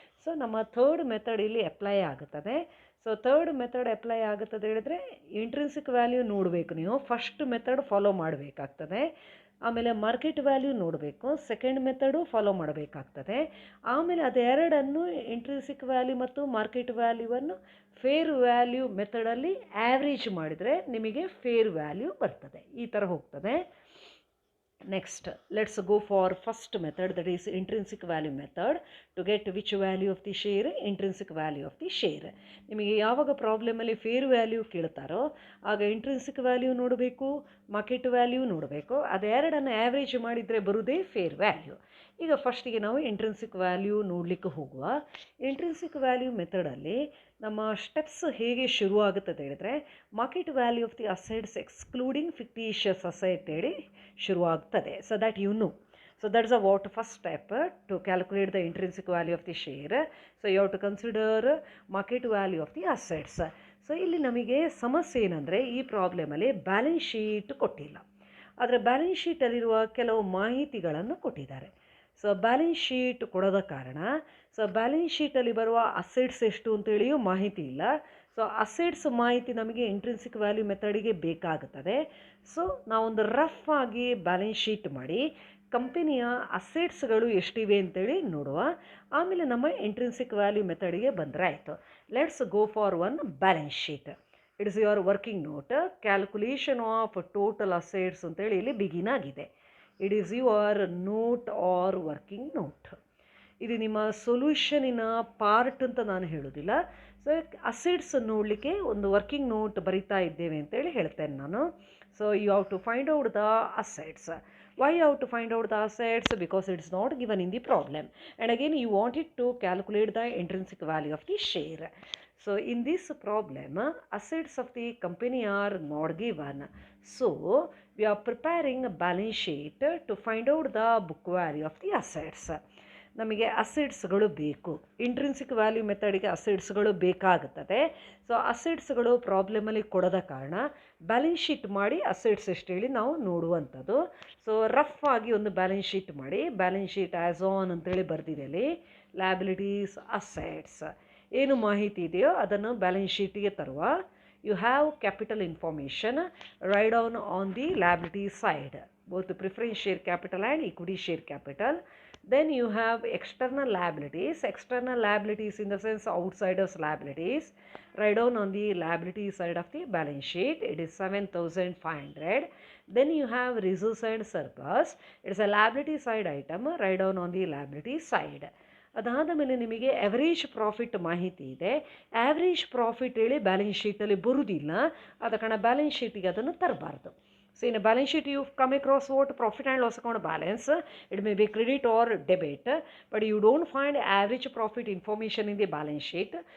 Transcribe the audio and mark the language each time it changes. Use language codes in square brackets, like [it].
[kn] So ನಮ್ಮ third method ಇಲ್ಲಿ apply ಆಗುತ್ತದೆ. ಸೊ ಥರ್ಡ್ ಮೆಥಡ್ ಅಪ್ಲೈ ಆಗುತ್ತದೆ ಹೇಳಿದ್ರೆ ಇಂಟ್ರೆನ್ಸಿಕ್ ವ್ಯಾಲ್ಯೂ ನೋಡಬೇಕು, ನೀವು ಫಸ್ಟ್ ಮೆಥಡ್ ಫಾಲೋ ಮಾಡಬೇಕಾಗ್ತದೆ. ಆಮೇಲೆ ಮಾರ್ಕೆಟ್ ವ್ಯಾಲ್ಯೂ ನೋಡಬೇಕು, ಸೆಕೆಂಡ್ ಮೆಥಡು ಫಾಲೋ ಮಾಡಬೇಕಾಗ್ತದೆ. ಆಮೇಲೆ ಅದೆರಡನ್ನು ಇಂಟ್ರೆನ್ಸಿಕ್ ವ್ಯಾಲ್ಯೂ ಮತ್ತು ಮಾರ್ಕೆಟ್ ವ್ಯಾಲ್ಯೂವನ್ನು ಫೇರ್ ವ್ಯಾಲ್ಯೂ ಮೆಥಡಲ್ಲಿ ಆ್ಯಾವ್ರೇಜ್ ಮಾಡಿದರೆ ನಿಮಗೆ ಫೇರ್ ವ್ಯಾಲ್ಯೂ ಬರ್ತದೆ. ಈ ಥರ ಹೋಗ್ತದೆ. [en] Next, let's go for first method, that is intrinsic value method, to get which value of the share, intrinsic value of the share. [kn] ನಿಮಗೆ ಯಾವಾಗ ಪ್ರಾಬ್ಲಮಲ್ಲಿ ಫೇರ್ ವ್ಯಾಲ್ಯೂ ಕೇಳ್ತಾರೋ ಆಗ ಇಂಟ್ರೆನ್ಸಿಕ್ ವ್ಯಾಲ್ಯೂ ನೋಡಬೇಕು, ಮಾರ್ಕೆಟ್ ವ್ಯಾಲ್ಯೂ ನೋಡಬೇಕು. ಅದೆರಡನ್ನು average ಮಾಡಿದರೆ ಬರುವುದೇ ಫೇರ್ ವ್ಯಾಲ್ಯೂ. ಈಗ ಫಸ್ಟಿಗೆ ನಾವು ಇಂಟ್ರೆನ್ಸಿಕ್ ವ್ಯಾಲ್ಯೂ ನೋಡಲಿಕ್ಕೆ ಹೋಗುವ. ಇಂಟ್ರೆನ್ಸಿಕ್ ವ್ಯಾಲ್ಯೂ ಮೆಥಡಲ್ಲಿ ನಮ್ಮ ಸ್ಟೆಪ್ಸ್ ಹೇಗೆ ಶುರುವಾಗುತ್ತದೆ ಹೇಳಿದ್ರೆ, [en] market value of the assets excluding fictitious asset [kn] ಹೇಳಿ ಶುರುವಾಗ್ತದೆ. [en] So that you know. So that's a what first step to calculate the intrinsic value of the share. So you have to consider market value of the assets. [kn] So ಇಲ್ಲಿ ನಮಗೆ ಸಮಸ್ಯೆ ಏನಂದರೆ, ಈ ಪ್ರಾಬ್ಲಮಲ್ಲಿ balance sheet ಕೊಟ್ಟಿಲ್ಲ. ಆದರೆ balance ಶೀಟಲ್ಲಿರುವ ಕೆಲವು ಮಾಹಿತಿಗಳನ್ನು ಕೊಟ್ಟಿದ್ದಾರೆ. ಸೊ ಬ್ಯಾಲೆನ್ಸ್ ಶೀಟ್ ಕೊಡೋದ ಕಾರಣ ಸೊ ಬ್ಯಾಲೆನ್ಸ್ ಶೀಟಲ್ಲಿ ಬರುವ ಅಸೆಟ್ಸ್ ಎಷ್ಟು ಅಂತೇಳಿಯೂ ಮಾಹಿತಿ ಇಲ್ಲ. ಸೊ ಅಸೆಟ್ಸ್ ಮಾಹಿತಿ ನಮಗೆ ಇಂಟ್ರೆನ್ಸಿಕ್ ವ್ಯಾಲ್ಯೂ ಮೆಥಡಿಗೆ ಬೇಕಾಗುತ್ತದೆ. ಸೊ ನಾವೊಂದು ರಫ್ ಆಗಿ ಬ್ಯಾಲೆನ್ಸ್ ಶೀಟ್ ಮಾಡಿ ಕಂಪನಿಯ ಅಸೆಟ್ಸ್ಗಳು ಎಷ್ಟಿವೆ ಅಂತೇಳಿ ನೋಡುವ. ಆಮೇಲೆ ನಮ್ಮ ಇಂಟ್ರೆನ್ಸಿಕ್ ವ್ಯಾಲ್ಯೂ ಮೆಥಡಿಗೆ ಬಂದರೆ ಆಯಿತು. [en] Let's go for one balance sheet. It is your working note. Calculation of total assets [kn] ಅಂತೇಳಿ ಇಲ್ಲಿ ಬಿಗಿನ್ ಆಗಿದೆ. [en] It is your note or working note. [kn] ಇದು ನಿಮ್ಮ ಸೊಲ್ಯೂಷನಿನ ಪಾರ್ಟ್ ಅಂತ ನಾನು ಹೇಳೋದಿಲ್ಲ. ಸೊ ಅಸೆಟ್ಸ್ ನೋಡಲಿಕ್ಕೆ ಒಂದು ವರ್ಕಿಂಗ್ ನೋಟ್ ಬರಿತಾ ಇದ್ದೇವೆ ಅಂತೇಳಿ ಹೇಳ್ತೇನೆ ನಾನು. [en] So you have to find out the assets. Why you have to find out the assets? Because it's not given in the problem. And again you wanted to calculate the intrinsic value of the share. So in this problem, assets of the company are not given. So we are preparing a balance sheet to find out the book value of the assets. [kn] ನಮಗೆ ಅಸೆಟ್ಸ್ಗಳು ಬೇಕು. Intrinsic value ಮೆಥಡಿಗೆ ಅಸೆಟ್ಸ್ಗಳು ಬೇಕಾಗುತ್ತದೆ. So ಅಸೆಟ್ಸ್ಗಳು ಪ್ರಾಬ್ಲಮಲ್ಲಿ ಕೊಡದ ಕಾರಣ balance sheet ಮಾಡಿ assets ಎಷ್ಟು ಹೇಳಿ ನಾವು ನೋಡುವಂಥದ್ದು. ಸೊ ರಫ್ ಆಗಿ ಒಂದು ಬ್ಯಾಲೆನ್ಸ್ ಶೀಟ್ ಮಾಡಿ, ಬ್ಯಾಲೆನ್ಸ್ ಶೀಟ್ ಆ್ಯಸ್ ಆನ್ ಅಂತೇಳಿ ಬರೆದಿದೆ ಅಲ್ಲಿ. ಲ್ಯಾಬಿಲಿಟೀಸ್, ಅಸೆಟ್ಸ್ ಏನು ಮಾಹಿತಿ ಇದೆಯೋ ಅದನ್ನು ಬ್ಯಾಲೆನ್ಸ್ ಶೀಟಿಗೆ ತರುವ. [en] You have capital information, write down on the liability side, both the preference share capital and equity share capital. Then you have external liabilities. External liabilities in the sense outsiders liabilities. Write down on the liability side of the balance sheet. It is 7,500. Then you have reserves and surplus. It is a liability side item. Write down on the liability side. [kn] ಅದಾದ ಮೇಲೆ ನಿಮಗೆ average profit ಮಾಹಿತಿ ಇದೆ. Average profit ಹೇಳಿ balance ಶೀಟಲ್ಲಿ ಬರುವುದಿಲ್ಲ, ಆದ ಕಾರಣ balance ಶೀಟಿಗೆ ಅದನ್ನು ತರಬಾರ್ದು. [en] So in balance sheet you come across what profit and loss account balance, it may be credit or debit, but you don't find average profit information in the balance sheet.